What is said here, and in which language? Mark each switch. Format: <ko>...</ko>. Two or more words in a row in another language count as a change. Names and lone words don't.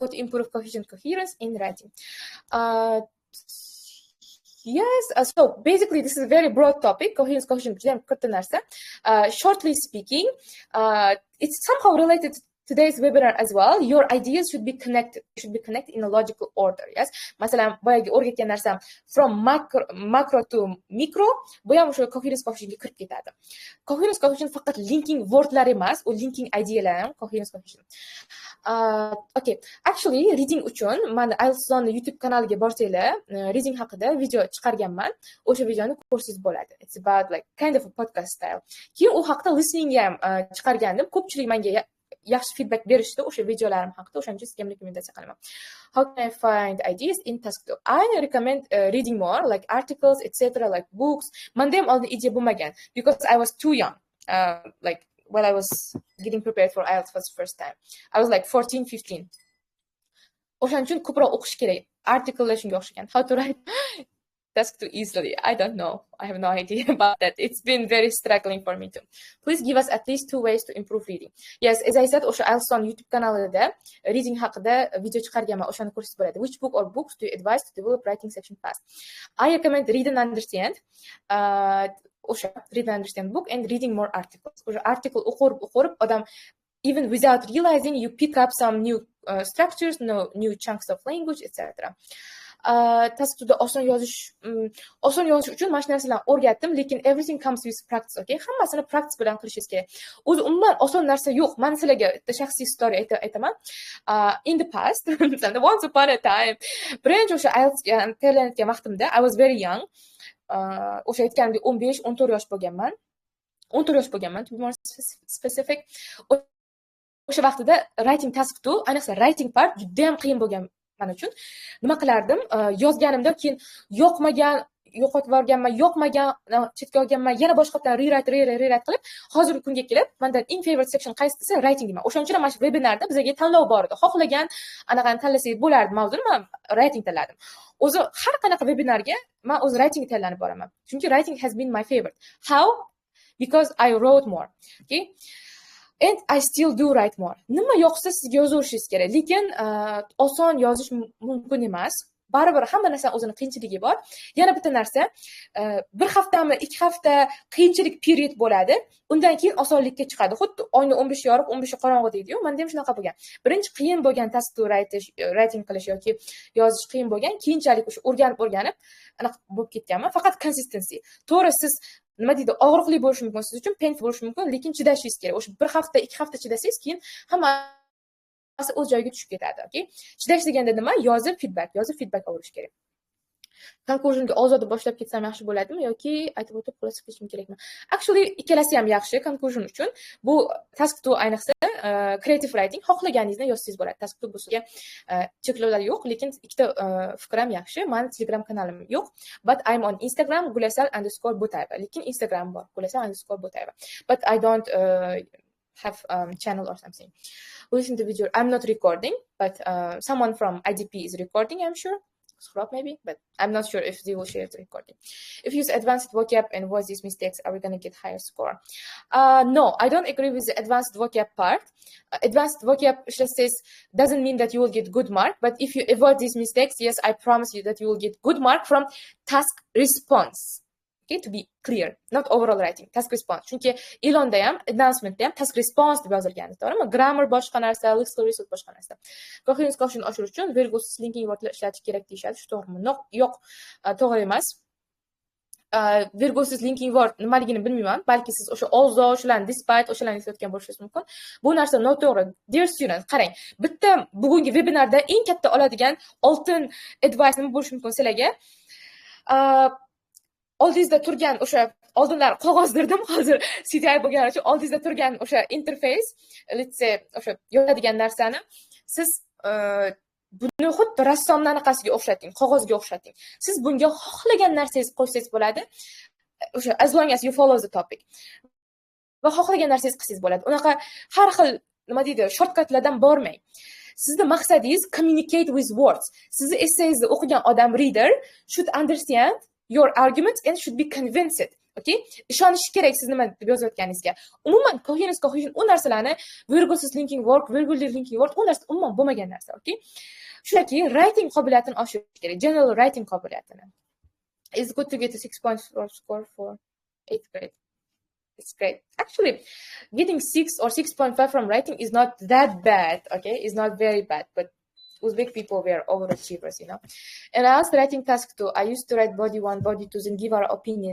<en>To improve coherence in writing. Yes, so basically this is a very broad topic. Coherence. Shortly speaking, it's somehow related to today's webinar as well. Your ideas should be connected. In a logical order. Yes.</en> <uz>Masalan, boyagi o'rgatgan narsam</uz> <en>from macro to micro,</en> <uz>bu ham o'sha</uz> <en>coherence cohesionga</en> <uz>kirib ketadi.</uz> <en>Coherence cohesion</en> <uz>faqat</uz> <en>linking wordlar</en> <uz>emas, u</uz> <en>linking idealar</en> <uz>ham</uz> <en>coherence cohesion.</en> <uz>Okay, actually reading uchun men IELTS YouTube kanaliga borsanglar, reading haqida video chiqarganman. O'sha videoni ko'rsangiz bo'ladi.</uz> <en>It's about like kind of a podcast style.</en> <uz>Keyin u haqida listening ham chiqargandim. Ko'pchilik menga yaxshi feedback berishdi o'sha videolarim haqida. O'shaning uchun sizga rekomendatsiya qilaman.</uz> <en>How can I find ideas in task2? I recommend reading more, like articles, etc., like books.</en> <uz>Menda ham oldin idea bo'lmagan</uz> <en>because I was too young. Like while I was getting prepared for IELTS for the first time. I was like 14, 15.</en> <uz>O'shaning uchun ko'proq o'qish kerak. Articlelar shunga o'xshagan.</uz> <en>How to write task2 easily? I don't know. I have no idea about that. It's been very struggling for me too. Please give us at least 2 ways to improve reading. Yes, as I said,</en> <uz>o'sha IELTS YouTube kanalida reading haqida video chiqarganman. O'shani ko'rsangiz bo'ladi.</uz> <en>Which book or books do you advise to develop writing section fast? I recommend read and understand. Read and understand book and reading more articles.</en> <uz>O'sha article o'qib odam,</uz> <en>even without realizing, you pick up some new structures, new chunks of language, etc.</en> <uz>taskda oson yozish uchun mana shu narsalarni o'rgatdim, lekin</uz> <en>everything comes with practice, okay?</en> <uz>Hammasini practice bilan qilishingiz kerak. O'zi umuman oson narsa yo'q. Men sizlarga shaxsiy story aytaman.</uz> <en>In the past, once upon a time,</en> <uz>birinchi o'sha IELTS tayyorlanayotgan vaqtimda</uz> <en>I was very young.</en> <uz>O'sha aytganimdek 15-14 yosh bo'lganman. 14 yosh bo'lganman,</uz> <en>to be more specific.</en> <uz>O'sha vaqtida</uz> <en>writing task 2,</en> <uz>ayniqsa</uz> <en>writing part</en> <uz>juda ham qiyin bo'lgan men uchun. Nima qilardim? Yozganimda keyin yo'qotib yuborganman, chetga olganman, yana boshqatdan rewrite qilib, hozirgi kunga kelib, mendan eng favorite section qaysi desa writing deyman. O'shaning uchun mana shu webinarda bizga tanlov bor edi. Xohlagan anaqani tanlasangiz bo'lardi mavzuni, men writing tanladim. O'zi har qanaqa webinarga men o'z writing tanlanib boraman. Chunki</uz> <en>writing has been my favorite. How? Because I wrote more. Okay? And I still do write more.</en> <uz>Nima yoqsa sizga yozaverishingiz kerak, lekin oson yozish mumkin emas. Baribir hamma narsaning o'zini qiyinchiligi bor. Yana bitta narsa, bir haftami, 2 hafta qiyinchilik period bo'ladi. Undan keyin osonlikka chiqadi. Xuddi oyni 15 yoriq, 15 qorong'u deydi-yu. Menda ham shunaqa bo'lgan. Birinchi qiyin bo'lgan task to writing qilish yoki yozish qiyin bo'lgan, keyinchalik o'sha o'rganib anaqa bo'lib ketganman. Faqat consistency. To'g'ri, siz nima deydi, og'riqli bo'lishi mumkin, siz uchun painful bo'lishi mumkin, lekin chidashingiz kerak. O'sha 1 hafta, 2 hafta chidasangiz, keyin hammasi o'z joyiga tushib ketadi, okay? Chidash deganda nima? Yozib feedback olish kerak. Conclusionga ozoda boshlab ketsam yaxshi bo'ladimi yoki aytib o'tib xulosa qilishim kerakmi? Actually, ikkalasi ham yaxshi conclusion uchun. Bu task 2 ayniqsa</uz> <en>creative writing</en> <uz>xohlaganingizni yozsangiz bo'ladi. Task 2 busiga cheklovlar yo'q, lekin ikkita fikr ham yaxshi. Mening Telegram kanalim yo'q,</uz> <en>but I'm on Instagram Gulasal_Butayeva.</en> <uz>Lekin Instagram bor, Gulasal_Butayeva.</uz> <en>But I don't have channel or something. Listen to video. I'm not recording, but someone from IDP is recording, I'm sure. Scrub maybe, but I'm not sure if they will share the recording. If you use advanced vocab and avoid these mistakes, are we going to get higher score? No, I don't agree with the advanced vocab part. Advanced vocab just says doesn't mean that you will get good mark, but if you avoid these mistakes, yes, I promise you that you will get good mark from task response. Okay, to be clear, not overall writing, task response.</en> <uz>Chunki e'londa ham, announcementda ham</uz> <en>task response</en> <uz>deb yozilgan, to'g'rimi? Grammar boshqa narsa,</uz> <en>lexical resource</en> <uz>boshqa narsa.</uz> <en>Coherence quotient</en> <uz>oshirish uchun virgulsiz</uz> <en>linking wordlar</en> <uz>ishlatish kerak deyishadi. Shu to'g'rimi? Yo'q, to'g'ri emas. Virgulsiz</uz> <en>linking word</en> <uz>nimaligini bilmayman, balki siz o'sha although, o'shalarni despite, o'shalarni eslatgan bo'lishingiz mumkin. Bu narsa noto'g'ri.</uz> <en>Dear students,</en> <uz>qarang, bitta bugungi webinarda eng katta oladigan oltin advice nima bo'lishi mumkin sizlarga? Oldingizda turgan o'sha oldinlar qog'ozdirdim, hozir CTI bo'lgani uchun oldingizda turgan o'sha interface,</uz> <en>let's say</en> <uz>o'sha yozadigan narsani siz buni xuddi rassomning anaqasiga o'xshating, qog'ozga o'xshating. Siz bunga xohlagan narsangizni qo'ysangiz bo'ladi. O'sha</uz> <en>as long as you follow the topic.</en> <uz>Va xohlagan narsangizni qilsangiz bo'ladi. Unaqa har xil nima deydi, shortcutlardan bormang. Sizni maqsadingiz</uz> <en>communicate with words.</en> <uz>Sizni essayingizni o'qigan odam</uz> <en>reader should understand your arguments and should be convinced. Okay?</en> <uz>Ishonishi kerak siz nima deb yozayotganingizga. Umuman coherence u narsalarni virgulsiz</uz> <en>linking word,</en> <uz>virgulli</uz> <en>linking word,</en> <uz>u narsa umuman bo'lmagan narsa, okay? Shunaki writing qobiliyatini oshirish kerak, general writing qobiliyatini.</uz> <en>It's good to get a 6.4 score for 8th grade. It's great. Actually, getting 6 or 6.5 from writing is not that bad, okay? It's not very bad, but Uzbek people were overachievers, you know. And I asked writing task 2. I used to write body 1, body 2, and give our opinion.</en>